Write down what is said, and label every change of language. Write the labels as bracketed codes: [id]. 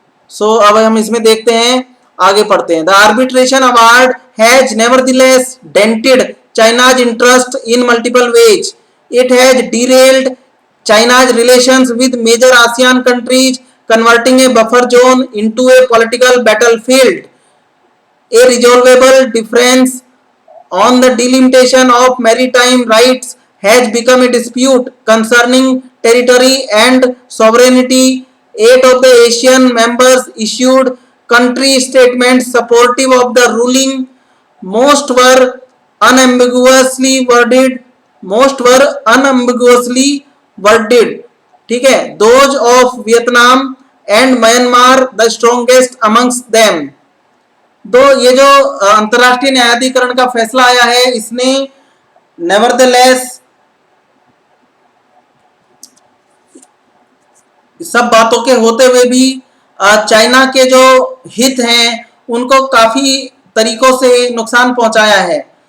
[hi] सो अब हम इसमें देखते हैं, आगे पढ़ते हैं। [en] The arbitration award has nevertheless dented China's interest in multiple ways. It has derailed China's relations with major ASEAN countries, converting a buffer zone into a political battlefield. A resolvable difference on the delimitation of maritime rights has become a dispute concerning territory and sovereignty. 8 of the Asian members issued country statements supportive of the ruling. Most were unambiguously worded. Most were unambiguously worded. [hi] ठीक है। [en] Those of Vietnam and Myanmar the strongest amongst them. [hi] दो ये जो अंतरराष्ट्रीय न्यायाधिकरण का फैसला आया है, इसने नेवरदलेस सब बातों के होते हुए भी चाइना के जो हित हैं उनको काफी तरीकों से नुकसान पहुंचाया है।